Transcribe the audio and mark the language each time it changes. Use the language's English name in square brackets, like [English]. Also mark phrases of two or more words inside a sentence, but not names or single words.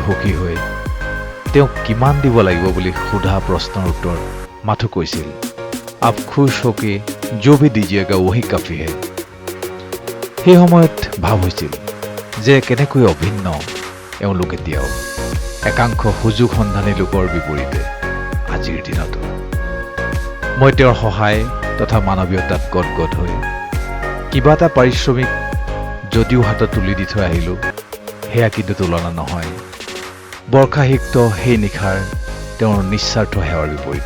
[Assamese] সুখী হৈ তেওঁক কিমান দিব লাগিব বুলি সোধা প্ৰশ্নৰ উত্তৰ মাথো কৈছিল, [Hindi] आप खुश होके जो भी दीजिएगा वही काफी है। [Assamese] সেই সময়ত ভাৱ হৈছিল যে কেনেকৈ অভিন্ন এওঁলোক এতিয়াও একাংশ সুযোগ সন্ধানী লোকৰ বিপৰীতে আজিৰ দিনতো। মই তেওঁৰ সহায় তথা মানৱীয়তাত গদগদ হৈ কিবা এটা পাৰিশ্ৰমিক যদিও হাতত তুলি দি থৈ আহিলোঁ, সেয়া কিন্তু তুলনা নহয় বৰ্ষাসিক্ত সেই নিশাৰ তেওঁৰ নিস্বাৰ্থ সেৱাৰ বিপৰীতে।